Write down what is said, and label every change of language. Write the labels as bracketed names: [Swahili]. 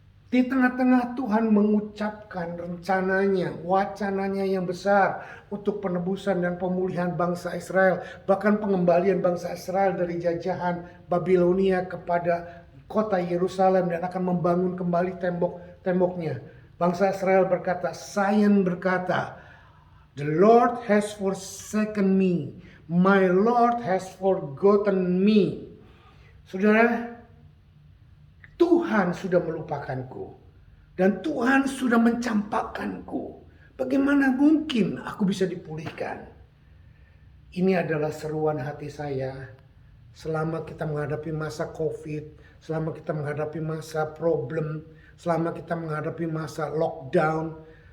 [Indonesian] Di tengah-tengah Tuhan mengucapkan rencananya, wacananya yang besar untuk penebusan dan pemulihan bangsa Israel. Bahkan pengembalian bangsa Israel dari jajahan Babilonia kepada kota Yerusalem dan akan membangun kembali tembok-temboknya. Bangsa Israel berkata, Zion berkata, [English] "The Lord has forsaken me, my Lord has forgotten me." [Indonesian] Saudara, Tuhan sudah melupakanku dan Tuhan sudah mencampakkanku. Bagaimana mungkin aku bisa dipulihkan? Ini adalah seruan hati saya selama kita menghadapi masa COVID, selama kita menghadapi masa problem, selama kita menghadapi masa lockdown.